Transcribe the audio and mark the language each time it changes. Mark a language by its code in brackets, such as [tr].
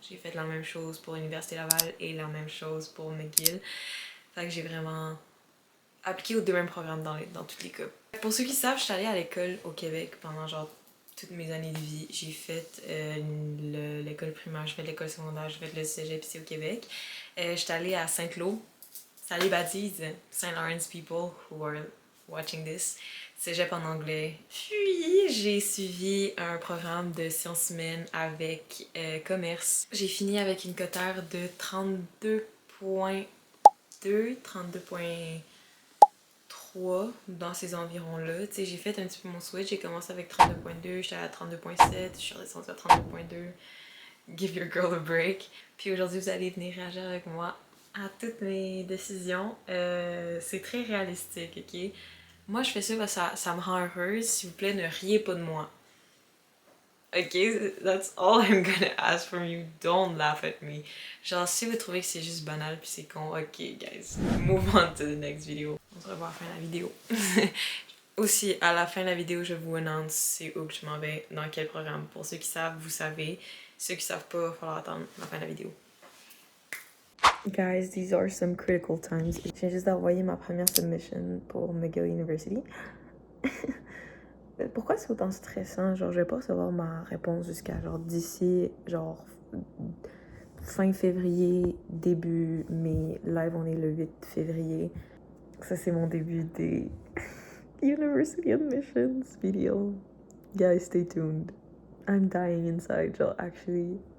[fr] J'ai fait la même chose pour l'Université Laval et la même chose pour McGill. Fait que j'ai vraiment appliqué aux deux mêmes programmes dans tous les cas. Pour ceux qui savent, je suis allée à l'école au Québec pendant genre toutes mes années de vie. J'ai fait l'école primaire, j'ai fait l'école secondaire, j'ai fait le cégep ici au Québec. J'étais allée à Saint-Lô. Salut baptise, St. [en] Lawrence people who are watching this. [fr] Cégep en anglais. Puis j'ai suivi un programme de sciences humaines avec commerce. J'ai fini avec une cotère de 32.2, 32.3 dans ces environs-là. Tu sais, j'ai fait un petit peu mon switch. J'ai commencé avec 32.2, j'étais à 32.7, je suis redescendue à 32.2. [en] Give your girl a break. [fr] Puis aujourd'hui, vous allez venir réagir avec moi à toutes mes décisions. C'est très réalistique, ok? Moi, je fais ça parce que ça me rend heureuse. S'il vous plaît, ne riez pas de moi. Ok? [en] That's all I'm gonna ask from you. Don't laugh at me. [fr] Genre, si vous trouvez que c'est juste banal puis c'est con, ok, guys. [en] Move on to the next video. [fr] On se revoit à la fin de la vidéo. Aussi, à la fin de la vidéo, je vous annonce c'est où que je m'en vais, dans quel programme. Pour ceux qui savent, vous savez. Ceux qui savent pas, il va falloir attendre la fin de la vidéo. [en] Guys, these are some critical times. [fr] Je viens juste d'envoyer ma première submission pour McGill University. Pourquoi c'est autant stressant? Genre, je vais pas recevoir ma réponse jusqu'à genre d'ici, genre fin février, début mai. Live, on est le 8 février. Ça, c'est mon début des [en] University admissions video. Guys, stay tuned. I'm dying inside, genre, actually.